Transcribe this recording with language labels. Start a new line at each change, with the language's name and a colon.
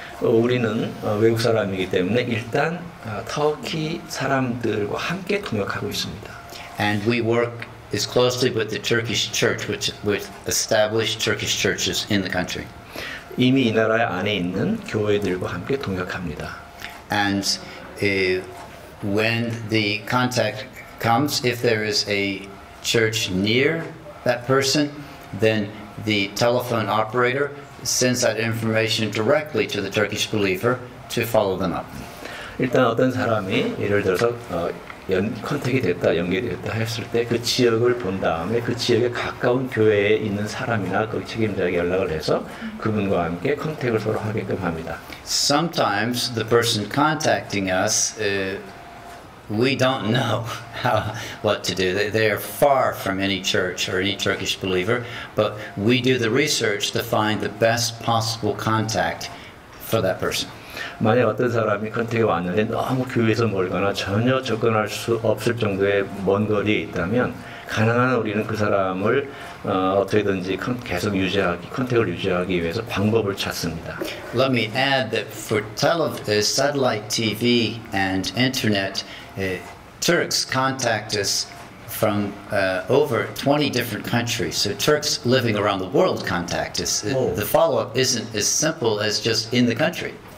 Korean: 우리는 외국 사람이기 때문에 일단 터키 사람들과 함께 동역하고 있습니다.
English: And we work as closely with the Turkish church, with established Turkish churches in the country.
Korean: 이미 이 나라 안에 있는 교회들과 함께 동역합니다.
English: And when the contact comes, if there is a church near that person, then the telephone operator sends that information directly to the Turkish believer to follow them up.
Korean: 일단 어떤 사람이 예를 들어서 컨택이 됐다, 연결이 됐다 했을 때 그 지역을 본 다음에 그 지역에 가까운 교회에 있는 사람이나 그 책임자에게 연락을 해서 그분과 함께 컨택을 서로 하게끔 합니다.
English: Sometimes the person contacting us, we don't know what to do. They are far from any church or any Turkish believer, but we do the research to find the best possible contact for that person.
Korean: 만약 어떤 사람이 컨택이 왔는데 너무 교회에서 멀거나 전혀 접근할 수 없을 정도의 먼 거리에 있다면 가능한 우리는 그 사람을 어떻게든지 계속 컨택을 유지하기 위해서 방법을 찾습니다.
English: Let me add that for satellite TV and internet, Turks contact us from over 20 different countries. So Turks living around the world contact us. The follow-up isn't as simple as just in the country.